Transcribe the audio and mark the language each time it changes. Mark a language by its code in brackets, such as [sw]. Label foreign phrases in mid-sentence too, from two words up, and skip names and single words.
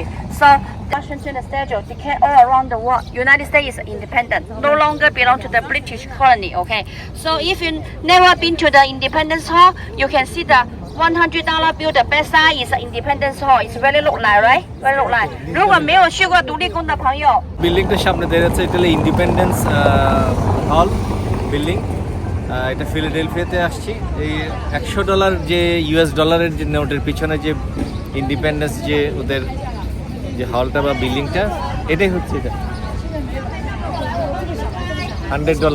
[en] So Washington schedule declared all around the world, United States is independent, no longer belong to the British colony. Okay. So if you never been to the Independence Hall, you can see the $100 bill. The best side is the Independence Hall. It's very look like, right? Very look like. [zh] 如果没有去过独立宫的朋友， [bn] বিল্ডিংটার সামনে দেখা যাচ্ছে এটা হলো [en] Independence Hall building. [bn] এটা ফিলাডেলফিয়াতে আসছি। এই $100 যে US ডলারের যে নোটের পিছনে যে ইন্ডিপেন্ডেন্স যে ওদের যে হলটা বা বিল্ডিংটা, এটাই হচ্ছে এটা $100।